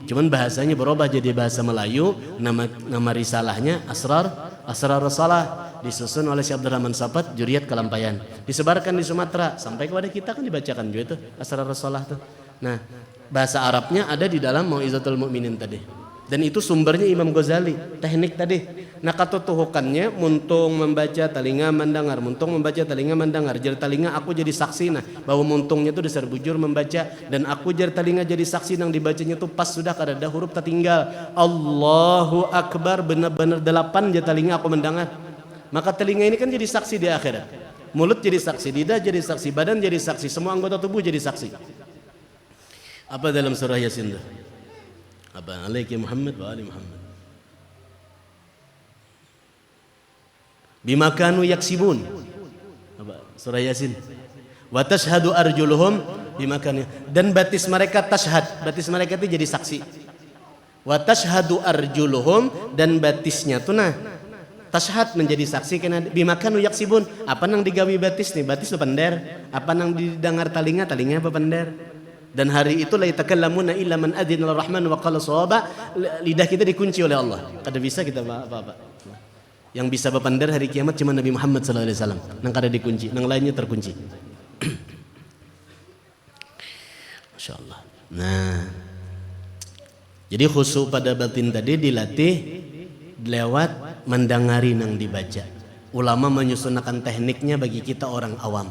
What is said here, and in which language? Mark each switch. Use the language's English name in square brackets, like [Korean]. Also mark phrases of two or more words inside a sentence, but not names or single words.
[Indonesian] Cuman bahasanya berubah jadi bahasa Melayu. Nama risalahnya Asrarus Shalah. Disusun oleh Syekh Abdurrahman Sapat, Juriyat Kalampayan. Disebarkan di Sumatera sampai kepada kita kan dibacakan juga itu Asrarus Shalah tuh. Nah, bahasa Arabnya ada di dalam Mau'izatul Mu'minin tadi. Dan itu sumbernya Imam Ghazali, teknik tadi. Nah, [Banjar] katutuhukannya muntung membaca telinga mendengar, muntung membaca telinga mendengar. Jar telinga aku jadi saksi nah bahwa muntungnya itu dasar bujur membaca dan aku jar telinga jadi saksi nang dibacanya itu pas sudah kada ada huruf tertinggal. [Arabic] الله أكبر [Banjar] benar-benar 8 jar telinga aku mendengar. [Indonesian] Maka telinga ini kan jadi saksi di akhirat. Mulut jadi saksi, lidah jadi saksi, badan jadi saksi, semua anggota tubuh jadi saksi. Apa dalam surah Yasin itu? Apa? [Arabic] عليك محمد وآل محمد. بما كانوا يكسبون. [Indonesian] Apa? Surah Yasin. [Arabic] وتشهد أرجلهم بما كانوا. [Banjar] Dan batis mereka tashhad. Batis mereka itu jadi saksi. [Arabic] وتشهد أرجلهم [Banjar] dan batisnya tuh nah tashhad menjadi saksi kena [Arabic] بما كانوا يكسبون. [Banjar] Apa nang digawi batis nih? Batis bepender. Apa nang didengar telinga bepender. [Indonesian] Dan hari itu [Arabic] لا يتكلمون إلا من أذن للرحمن وقال صوابا. [Indonesian] Lidah kita dikunci oleh Allah. Kada bisa kita apa-apa. Yang bisa bepender hari kiamat cuma Nabi Muhammad [Arabic] صلى الله عليه وسلم. [Banjar] Nang kada dikunci, nang lainnya terkunci. [Indonesian] Masyaallah. Nah. Jadi khusyuk pada batin tadi dilatih lewat mendengari nang dibaca. Ulama menyusunkan tekniknya bagi kita orang awam.